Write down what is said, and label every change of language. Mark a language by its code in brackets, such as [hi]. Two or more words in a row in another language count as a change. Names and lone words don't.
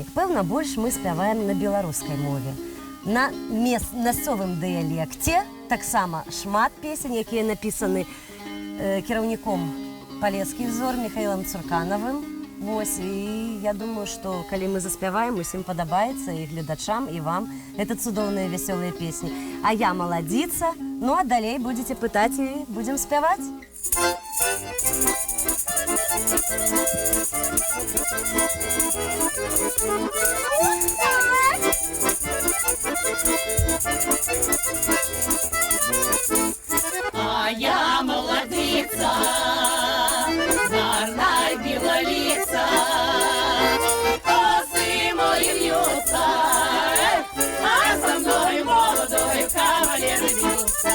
[be] Пэўна, больш мы спяваем на беларускай мове. На мясцовым дыялекце таксама шмат песень, якія напісаны кіраўніком «Палецкі взор» Михаилом Цурканавым. Вось, і я думаю, што калі мы заспяваем, усім падабаецца, і гледачам, і вам. Это цудоўныя, вясёлыя песні. А я маладзіца, ну а далей будзеце пытаць і будзем спяваць. [uk] А я молодица, гарна й білоліця, коси мої в'ються, а за мною молодою кавалер б'ються.